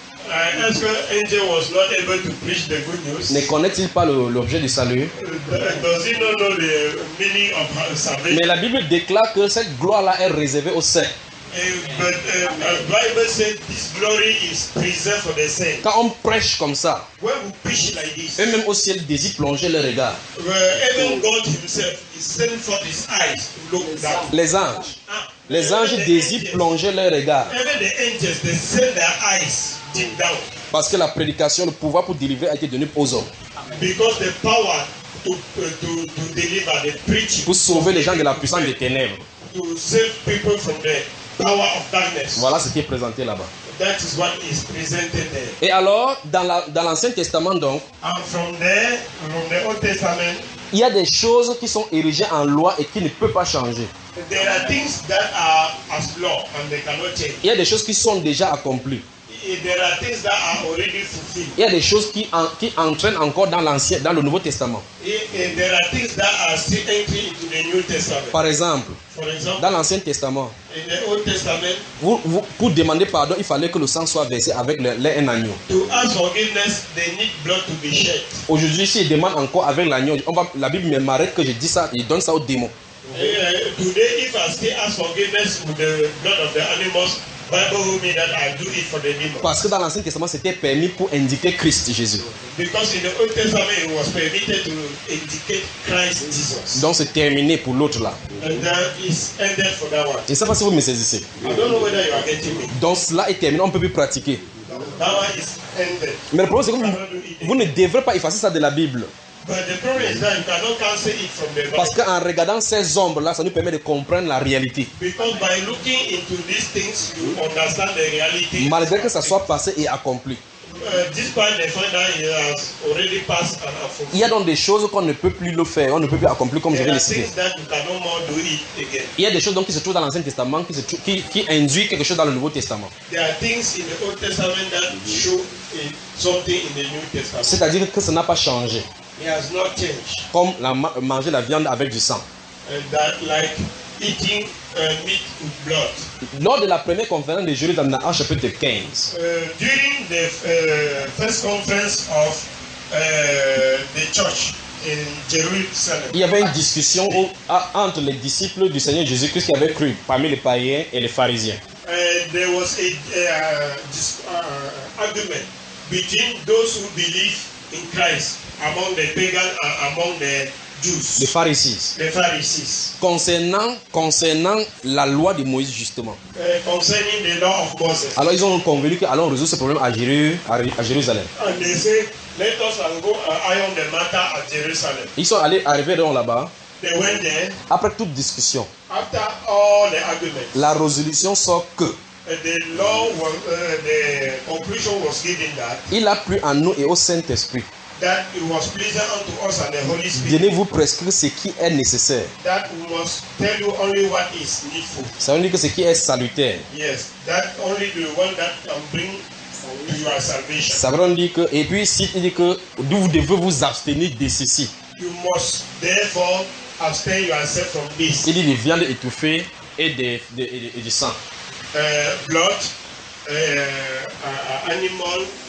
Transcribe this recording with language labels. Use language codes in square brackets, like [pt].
[fr] Est-ce que l'ange [en] was not able to preach the good news? [fr] Ne connaît-il pas l'objet du salut? [en] Does he not know the meaning of salvation? [fr] Mais la Bible déclare que cette gloire-là est réservée aux saints. [en] Bible says this glory is preserved for the saints. [fr] Quand on prêche comme ça, [en] when we preach like this, [fr] eux-mêmes au ciel désirent plonger leur regard. [en] Even God himself is sent for his eyes to look down. [fr] Les anges. Les anges désirent plonger leur regard. [en] Even the angels, they send their eyes. [fr] Parce que la prédication, le pouvoir pour délivrer a été donné aux hommes. [en] Because the power to deliver, the preaching, [fr] pour sauver les gens de la puissance des ténèbres. [en] To save people from the power of darkness. [fr] Voilà ce qui est présenté là-bas. [en] That is what is presented there. [fr] Et alors, dans l'Ancien Testament donc, [en] and from the Old Testament, [fr] il y a des choses qui sont érigées en loi et qui ne peuvent pas changer. [en] There are things that are as law and they cannot change. [fr] Il y a des choses qui sont déjà accomplies. [en] There are things that are already fulfilled. [fr] Il y a des choses qui entraînent encore dans l'Ancien, dans le Nouveau Testament. [en] There are things that are still entering into the New Testament. [fr] Par exemple, dans l'Ancien Testament, [en] in the Old Testament, [fr] pour demander pardon, il fallait que le sang soit versé avec l'air d'un agneau. [en] To ask forgiveness, they need blood to be shed. [fr] Aujourd'hui, si ils demandent encore avec l'agneau, la Bible m'arrête que je dis ça, il donne ça aux démons. [en] Today, if I still ask forgiveness with the blood of the animals, Bible will mean that I do it for the demon. [fr] Parce que dans l'Ancien Testament, c'était permis pour indiquer Christ Jésus. [en] Because in the Old Testament, it was permitted to indicate Christ Jesus. [fr] Donc c'est terminé pour l'autre là. [en] And that is ended for that one. [fr] Je ne sais pas si vous me saisissez. [en] I don't know whether you are getting me. [fr] Donc cela est terminé, on ne peut plus pratiquer. [en] That one is ended. [fr] Mais le problème c'est que vous ne devrez pas effacer ça de la Bible. [en] But the problem is that you cannot cancel it from the Bible. [fr] Parce qu'en regardant ces ombres-là, ça nous permet de comprendre la réalité. [en] Because by looking into these things, you understand the reality. [fr] Malgré que ça soit passé et accompli. [en] Despite the fact that it has already passed and accomplished. [fr] Il y a donc des choses qu'on ne peut plus le faire, on ne peut plus accomplir comme je vais le citer. [en] There are things that you cannot more do it again. [fr] Il y a des choses donc qui se trouvent dans l'Ancien Testament qui induit quelque chose dans le Nouveau Testament. [en] There are things in the Old Testament that show something in the New Testament. [fr] C'est-à-dire que ça n'a pas changé. [en] It has not changed. [fr] Comme manger la viande avec du sang. [en] And that like eating meat with blood. [fr] Lors de la première conférence de Jésus dans Acte chapitre 15. [en] During the first conference of the church in Jerusalem. [fr] Il y avait une discussion entre les disciples du Seigneur Jésus-Christ qui avaient cru parmi les païens et les pharisiens. [en] There was a argument between those who believe in Christ. Among the pagans and among the Jews. The Pharisees. [fr] Concernant la loi de Moïse justement. [en] Concerning the law of Moses. [fr] Alors ils ont convenu que allons résoudre ce problème à Jérusalem. [en] And they say, let us go iron the matter at Jerusalem. [fr] Ils sont allés arriver là-bas. [en] They went there. [fr] Après toute discussion. [en] After all the arguments. [fr] La résolution sort que. [en] The conclusion was given that. [fr] Il a plu en nous et au Saint-Esprit. [en] That it was pleasant unto us and the Holy Spirit. [fr] Donnez-vous prescrire ce qui est nécessaire. [en] That we must tell you only what is needful. [fr] Ça veut dire que ce qui est salutaire. [en] Yes, that only the one that can bring you your salvation. [fr] Ça veut dire que et puis si il dit que vous devez vous abstenir de ceci. [en] You must therefore abstain yourself from this. [fr] Il dit des viandes étouffées et du sang. [en] Blood, animal.